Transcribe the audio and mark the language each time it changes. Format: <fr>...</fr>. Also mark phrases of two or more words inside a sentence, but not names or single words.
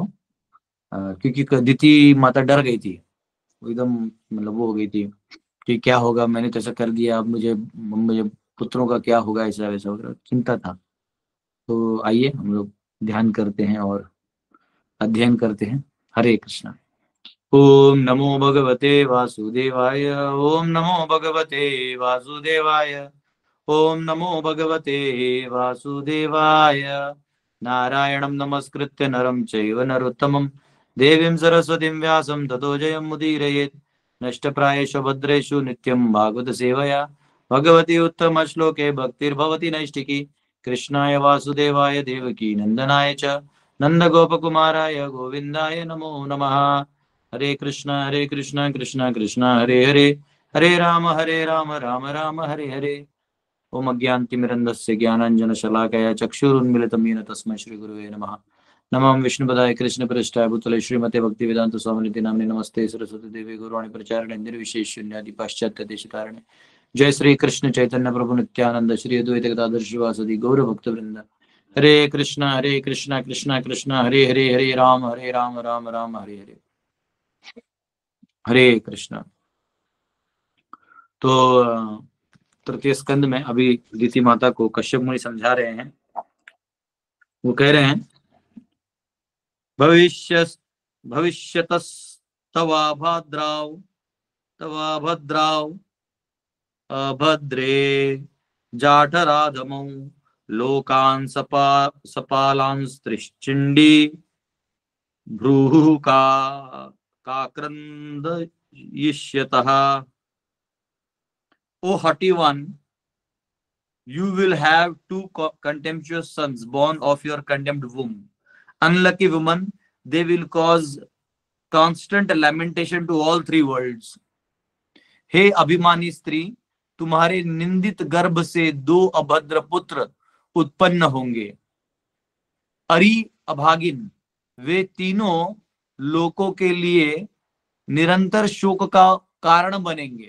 <hi>क्योंकि दिति माता डर गई थी, वो एकदम मतलब वो हो गई थी कि क्या होगा, मैंने तो ऐसा कर दिया, अब मुझे मुझे पुत्रों का क्या होगा, ऐसा वैसा वगैरह चिंता था। तो आइए हम लोग ध्यान करते हैं और अध्ययन करते हैं।</hi> <sa>हरे कृष्णा। ओम नमो भगवते वासुदेवाय, ओम नमो भगवते वासुदेवाय, ओम नमो भगवते वासुदेवाय। नारायणं नमस्कृत्य नरं चैव नरोत्तमं, देवीं सरस्वतीं व्यासं ततो जयमुदीरयेत्। नष्टप्रायेषु भद्रेषु नित्यं भागवत सेवया भगवती उत्तम श्लोके भक्तिर्भवति नैष्टिकी। कृष्णाय वासुदेवाय देवकी नंदनाय च नंदगोपकुमाराय गोविंदाय नमो नमः। हरे कृष्णा कृष्णा कृष्णा हरे हरे, हरे राम राम राम हरे हरे। ओम अज्ञानतिमिरन्धस्य ज्ञानाञ्जनशलाकया चक्षुरुन्मिलितं येन तस्मै श्रीगुरुवे नमः। नमः विष्णुपदाय कृष्णप्रेष्ठाय भूतले श्रीमते भक्तिवेदांत स्वामिनिति नाम्ने नमस्ते सरस्वती देवी गौरवाणी प्रचारिणे निर्विशेष शून्यादि पाश्चात्य देशकारणे। जय श्री कृष्ण चैतन्य प्रभु नित्यानंद श्री अद्वैत गदाधर श्रीवासदि गौर भक्त वृंद। हरे कृष्णा कृष्णा कृष्णा हरे हरे, हरे राम राम राम हरे हरे।</sa> <hi>हरे कृष्णा। तो तृतीय स्कंद में अभी दिति माता को कश्यप मुनि समझा रहे हैं। वो कह रहे हैं</hi> <sa>भविष्य भविष्यतस्तवा भद्राव, तवा भद्राव अभद्रे जाठराधमौ लोकान् सपालांस्त्रिश्चिण्डी भ्रूः काक्रन्दयिष्यतः।</sa> <en>O haughty one, you will have two contemptuous sons born of your condemned womb. Unlucky woman, they will cause constant lamentation to all three worlds.</en> <hi>हे अभिमानी स्त्री, तुम्हारे निंदित गर्भ से 2 अभद्र पुत्र उत्पन्न होंगे। अरि अभागिन, वे तीनों लोकों के लिए निरंतर शोक का कारण बनेंगे।</hi>